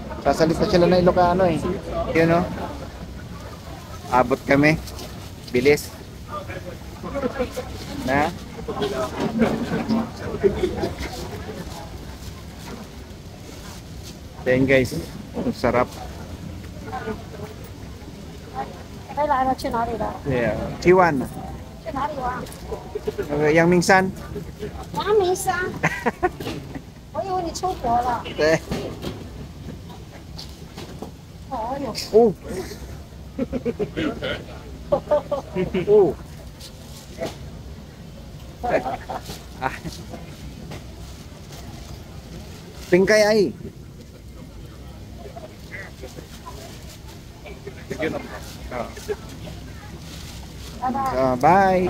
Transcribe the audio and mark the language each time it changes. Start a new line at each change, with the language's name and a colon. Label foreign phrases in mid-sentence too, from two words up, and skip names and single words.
Filipino: Sasalita sila na Ilocano eh. Yun o. Abot kami. Bilis. Na? Ayan guys. Ang sarap.
Chinese: 回来了，去哪里了？
English: Yeah. Chiwan.
Chinese: 去哪里玩？ Yang Mingsan. 阳明山。我以为你出国了。 Eh. 哦哟， Oh. Oh. Ah. Pingkay ay.
English: Bye.